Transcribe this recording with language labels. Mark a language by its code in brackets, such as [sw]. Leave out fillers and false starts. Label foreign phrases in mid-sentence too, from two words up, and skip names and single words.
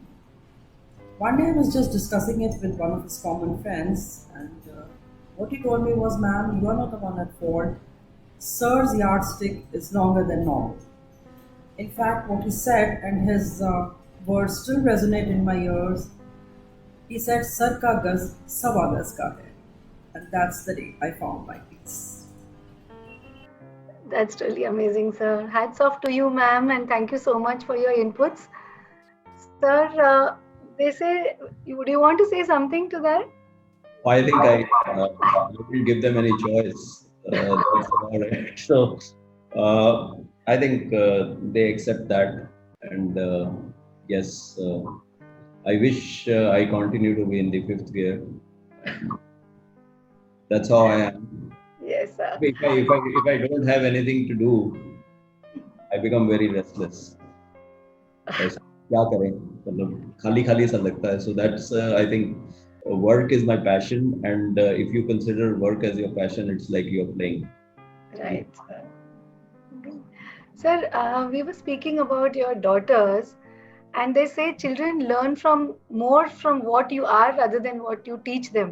[en] One day I was just discussing it with one of his common friends, and what he told me was, "Ma'am, you are not the one at fault. Sir's yardstick is longer than normal." In fact, what he said, and his words still resonate in my ears, he said, [hi] "सर का गज़, सवा गज़ का है." [en] And that's the day I found my peace. That's really amazing, sir. Hats off to you, ma'am, and thank you so much for your inputs. Sir, they say, would you want to say something to that? I think I didn't give them any choice. That's about it. So I think they accept that, and yes, I wish I continue to be in the fifth gear. That's how I am. Yes, sir. If I don't have anything to do, I become very restless. [hi] क्या करें मतलब खाली खाली सा लगता है. [en] So that's I think work is my passion, and if you consider work as your passion, it's like you're playing. Right. Sir, we were speaking about your daughters, and they say children learn more from what you are rather than what you teach them.